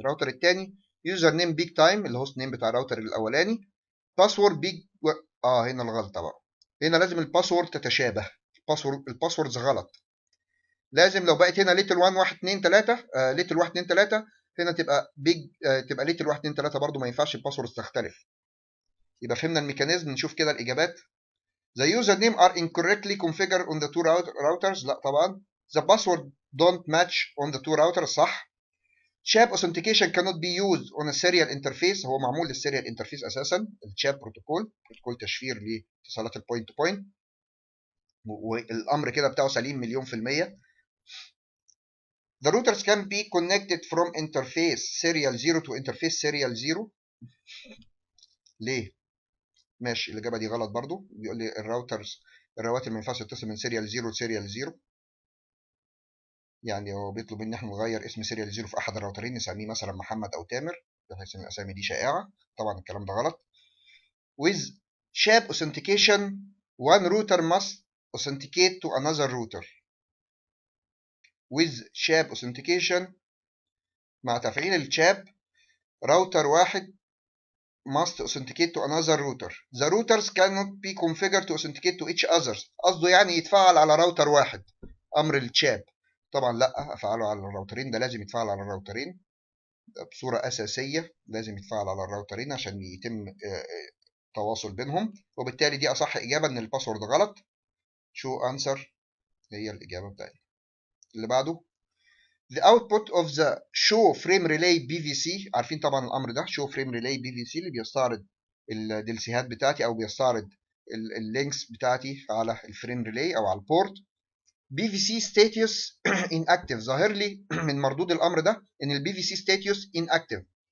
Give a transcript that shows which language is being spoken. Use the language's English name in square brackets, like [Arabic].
[Arabic] الراوتر الثاني يوزر نيم بيج تايم الهوست نيم بتاع الراوتر الاولاني، باسورد بيج هنا الغلطه بقى، هنا لازم الباسورد تتشابه، الباسوردز غلط. لازم لو بقت هنا ليتل 1 1 2 3 ليتل 1 2 3 هنا تبقى بيج تبقى ليتل 1 2 3 برضو، ما ينفعش الباسوردز تختلف. يبقى فهمنا الميكانيزم. نشوف كده الاجابات. [English] The username are incorrectly configured on the two routers. [Arabic] لا طبعا. [English] The password don't match on the two routers. [Arabic] صح. [English] Chab authentication cannot be used on a serial interface. [Arabic] هو معمول للسيريال انترفيس اساسا، الشاب بروتوكول تشفير لاتصالات البوينت تو بوينت، والامر كده بتاعه سليم مليون في المية. [English] The routers can be connected from interface serial 0 to interface serial 0. [Arabic] ليه؟ ماشي، الاجابه دي غلط برضو. بيقول لي الرواتر ما ينفعش تتصل من سيريال 0 لسيريال 0. يعني هو بيطلب مني احنا نغير اسم سيريال 0 في احد الراوترين، نسميه مثلا محمد او تامر، بحيث ان الاسامي دي شائعه. طبعا الكلام ده غلط. [English] with SHAP authentication one router must authenticate to another router. with SHAP authentication [Arabic] مع تفعيل الشاب راوتر واحد [English] must authenticate to another router. The routers cannot be configured to authenticate to each other. [Arabic] قصده يعني يتفعل على راوتر واحد امر الشاب. طبعا لا، افعله على الراوترين، ده لازم يتفعل على الراوترين بصورة أساسية، لازم يتفعل على الراوترين عشان يتم تواصل بينهم، وبالتالي دي أصح إجابة إن الباسورد غلط. شو أنسر هي الإجابة بتاعتنا. اللي بعده [English] the output of the show frame relay BVC. [Arabic] عارفين طبعا الأمر ده [English] show frame relay BVC [Arabic] اللي بيستعرض الدلسيهات بتاعتي أو بيستعرض اللينكس بتاعتي على الفريم ريلاي أو على البورت. [English] BVC status inactive، [Arabic] ظاهر لي من مردود الأمر ده إن ال BVC status inactive.